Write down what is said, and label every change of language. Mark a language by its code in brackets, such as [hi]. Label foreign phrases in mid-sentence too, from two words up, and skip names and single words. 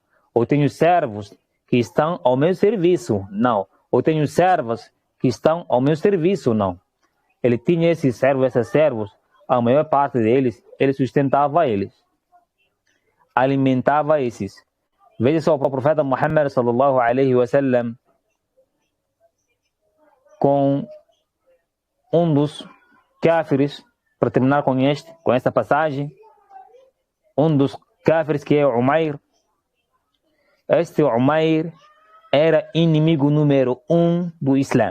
[pt] Ou tenho servos que estão ao meu serviço. Não. Ou tenho servas que estão ao meu serviço. Não. Ele tinha esses servos, a maior parte deles, ele sustentava eles. Alimentava esses. Veja só o profeta Muhammad [ar] صلى الله عليه وسلم [pt] com um dos kafirs, para terminar com esta passagem, um dos kafirs que é Umair. Este Umair era inimigo número 1 do Islã.